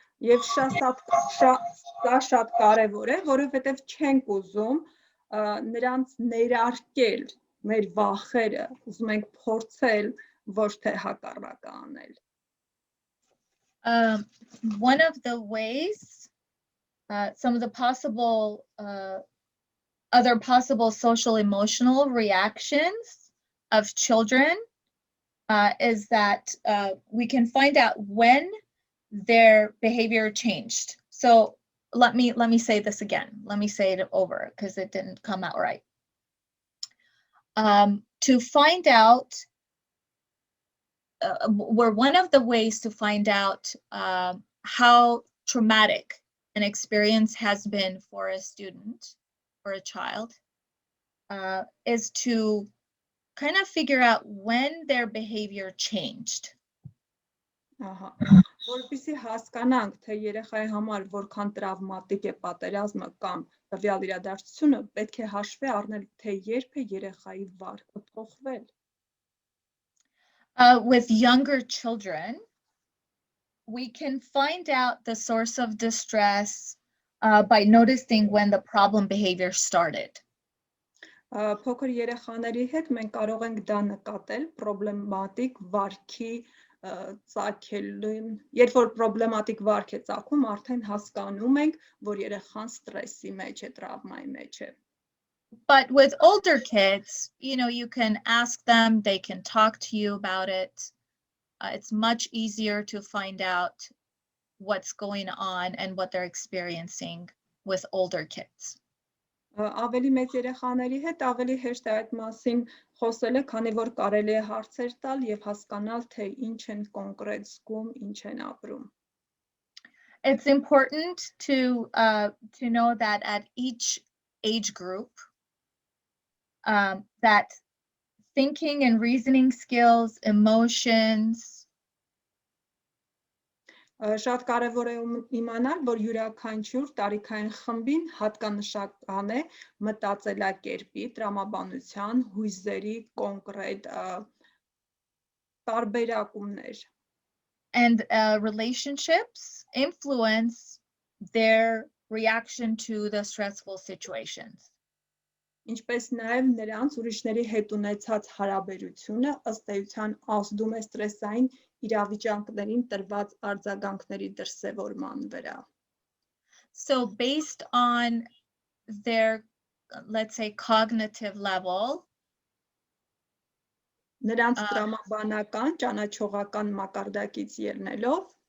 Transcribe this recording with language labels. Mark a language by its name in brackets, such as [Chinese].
[Armenian] Եվ շատ կարևոր է, որովհետև չենք ուզում նրանց ներարկել մեր վախերը, ուզում ենք փորձել ոչ թե հակառակը անել։ [English] One of the ways, some of the possible other possible social emotional reactions of children is that we can find out when their behavior changed. So let me say this again. Let me say it over because it didn't come out right. To find out, one of the ways to find out how traumatic an experience has been for a student or a child is to kind of figure out when their behavior changed. [Armenian] Որպեսզի հասկանանք, թե երեխայի համար որքան տրավմատիկ է պատերազմը կամ տվյալ իրադարձությունը, պետք է հաշվի առնել, թե երբ է երեխայի վարքը փոխվել։ [English] With younger children, we can find out the source of distress by noticing when the problem behavior started. [Armenian] Փոքր երեխաների հետ մենք կարող ենք դա նկատել պրոբլեմատիկ վարքի ծագելուն, երբ որ պրոբլեմատիկ վարք է ծագում, արդեն հասկանում ենք, որ երեխան ստրեսի մեջ է, տրավմայի մեջ է։ [English] But with older kids, you can ask them, they can talk to you about it. It's much easier to find out what's going on and what they're experiencing with older kids. [Armenian] Ավելի մեծ երեխաների հետ ավելի հեշտ է այդ մասին խոսելը, քանի որ կարելի է հարցեր տալ եւ հասկանալ, թե ինչ են կոնկրետ զգում, ինչ են ապրում։ [English] It's important to know that at each age group, that thinking and reasoning skills, emotions, [Armenian] Շատ կարևոր է իմանալ, որ յուրաքանչյուր տարիքային խմբին հատկանշական է մտածելակերպի, տրամաբանության, հույզերի կոնկրետ տարբերակումներ։ [English] and relationships influence their reaction to the stressful situations. [Armenian] Ինչպես նաև նրանց ուրիշների հետ ունեցած հարաբերությունը ըստ էության ազդում է ստրեսային իրավիճակներին տրված արձագանքների դրսևորման վրա։ [English] So based on their, let's say, cognitive level, [Armenian] Նրանց տրամաբանական, ճանաչողական մակարդակից ելնելով,